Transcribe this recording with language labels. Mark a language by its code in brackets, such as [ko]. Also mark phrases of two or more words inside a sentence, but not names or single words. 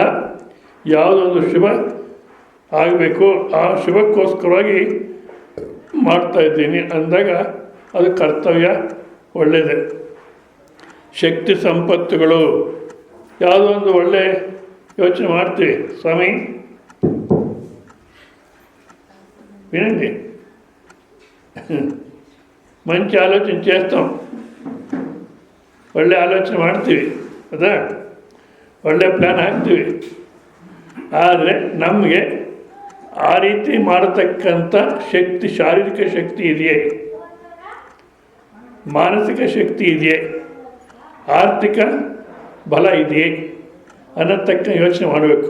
[kn] ಯಾವುದೊಂದು ಶುಭ ಆಗಬೇಕು, ಆ ಶುಭಕ್ಕೋಸ್ಕರವಾಗಿ ಮಾಡ್ತಾಯಿದ್ದೀನಿ ಅಂದಾಗ ಅದು ಕರ್ತವ್ಯ ಒಳ್ಳೆಯದೇ. ಶಕ್ತಿ ಸಂಪತ್ತುಗಳು, ಯಾವುದೋ ಒಂದು ಒಳ್ಳೆ ಯೋಚನೆ ಮಾಡ್ತೀವಿ. [te] ಸ್ವಾಮಿ వినండి, మంచి ఆలోచన చేస్తాం, [kn] ಒಳ್ಳೆ ಆಲೋಚನೆ ಮಾಡ್ತೀವಿ, ಹೌದಾ, ಒಳ್ಳೆ ಪ್ಲ್ಯಾನ್ ಹಾಕ್ತೀವಿ. ಆದರೆ ನಮಗೆ ಆ ರೀತಿ ಮಾಡತಕ್ಕಂಥ ಶಕ್ತಿ, ಶಾರೀರಿಕ ಶಕ್ತಿ ಇದೆಯೇ, ಮಾನಸಿಕ ಶಕ್ತಿ ಇದೆಯೇ, ಆರ್ಥಿಕ ಬಲ ಇದೆಯೇ ಅನ್ನತಕ್ಕ ಯೋಚನೆ ಮಾಡಬೇಕು.